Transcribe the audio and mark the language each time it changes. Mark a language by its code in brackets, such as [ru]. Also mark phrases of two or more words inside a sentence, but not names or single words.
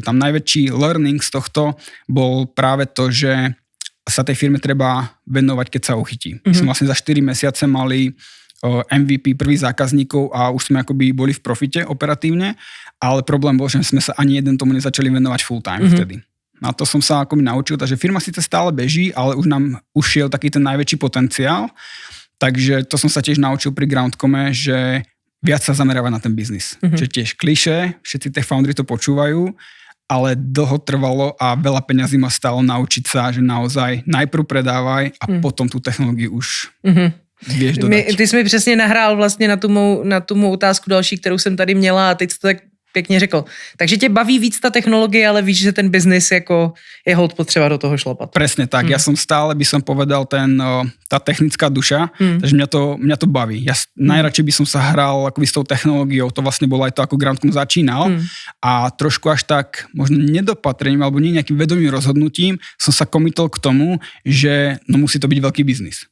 [sk] Tam najväčší learning z tohto bol práve to, že sa tej firme treba venovať, keď sa uchytí. My sme vlastne za 4 mesiace mali MVP prvých zákazníkov a už sme akoby boli v profite operatívne, ale problém bol, že sme sa ani jeden tomu nezačali venovať [en] full time [sk] vtedy. Na to som sa akoby naučil, takže firma síce stále beží, ale už nám ušiel taký ten najväčší potenciál, takže to som sa tiež naučil pri Groundcome, že viac sa zamerávať na ten biznis. Čiže tiež klišé, všetci [en] tech foundry [sk] to počúvajú, ale dlho trvalo a veľa peňazí ma stálo naučiť sa, že naozaj najprv predávaj a potom tú technológiu už vieš dodať. [cs] Ty jsi mi přesně nahrál vlastně na tu mou otázku další, kterou jsem tady měla a teď jsi to tak pěkně řekl. Takže tě baví víc ta technologie, ale víš, že ten biznis jako je hold potřeba do toho šlapat. [sk] Presne tak. Ja som stále, by som povedal, tá technická duša, takže mňa to baví. Ja najradšej by som sa hral akoby s tou technológiou, to vlastne bolo aj to, ako Groundcom začínal a trošku až tak možno nedopatrením alebo nie nejakým vedomým rozhodnutím som sa komitol k tomu, že musí to byť veľký biznis.